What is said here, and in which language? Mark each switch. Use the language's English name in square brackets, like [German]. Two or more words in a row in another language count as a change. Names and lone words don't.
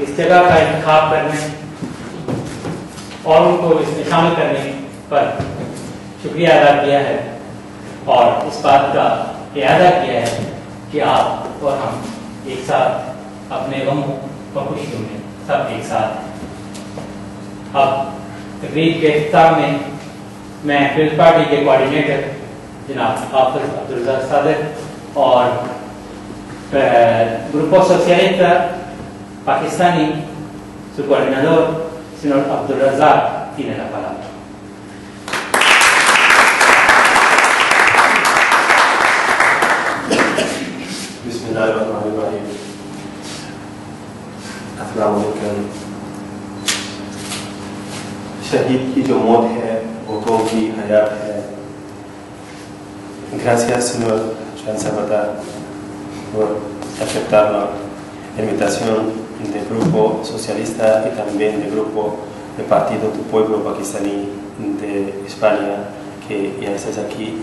[Urdu] جگہ کا انتخاب کرنے اور ان کو اس میں شامل کرنے پر شکریہ ادا کیا ہے اور اس بات کا ارادہ کیا ہے کہ آپ اور ہم ایک ساتھ اپنے غموں و خوشیوں میں سب ایک ساتھ. اب تقریب کے اختتام میں میں پیپلز پارٹی کے کوآرڈینیٹر جناب حافظ عبدالرزاق صادق اور [Spanish] Grupo Socialista Pakistani, su coordinador, señor Abdul Razak, tiene la palabra. [Arabic] بسم الله الرحمن الرحيم. السلام عليكم. [Urdu] شہید کی جو موت ہے وہ قوم کی حیات ہے. [Spanish] Gracias, señor Chansabata, por aceptar la invitación del Grupo Socialista y también del Grupo del Partido del Pueblo Pakistaní de España, que ya estás aquí.